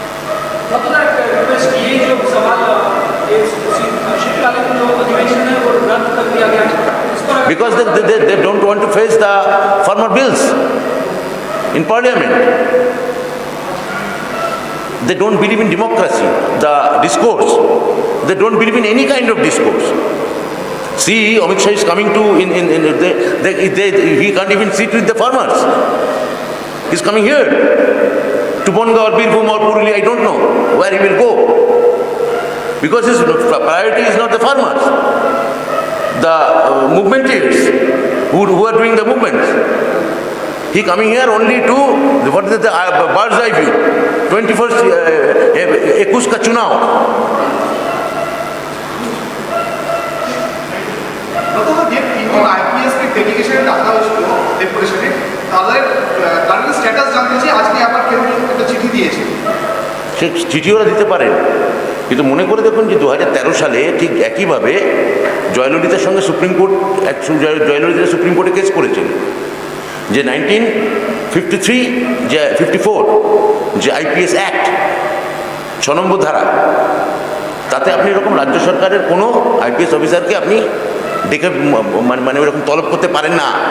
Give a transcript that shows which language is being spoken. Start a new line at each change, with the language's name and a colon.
Hindi: ये जो सवाल शीतकालीन जो अधिवेशन है वो रद्द कर दिया गया है, इस पर
English: Because they don't want to face the farmer bills in parliament. They don't believe in democracy, the discourse. They don't believe in any kind of discourse. See, Amit Shah is coming to, he can't even sit with the farmers. He's coming here to Bonga or Birbhum or Purulia, I don't know where he will go. Because his priority is not the farmers, the movementers who are doing the movements. He coming here only to, what is the bird's eye view, 21st 21
Hindi: का चुनाव।
Bangla: IPS
Hindi: के delegation
Bangla: डाका হয়েছিল ডেপুটেশনে, তাদের current status জানতে চেয়ে আজকে আবার কেউ একটা চিঠি দিয়েছে। সে চিঠি ওরা দিতে পারেন, কিন্তু মনে করে দেখুন যে 2013 সালে ঠিক একইভাবে জয়ললিতার সঙ্গে সুপ্রিম কোর্ট, জয়ললিতা সুপ্রিম কোর্টে কেস করেছিল যে 1953 যে 54 যে আইপিএস অ্যাক্ট 6 নম্বর ধারা, তাতে আপনি এরকম রাজ্য সরকারের কোনো আইপিএস অফিসারকে আপনি দেখে মানে ওরকম তলব করতে পারেন না।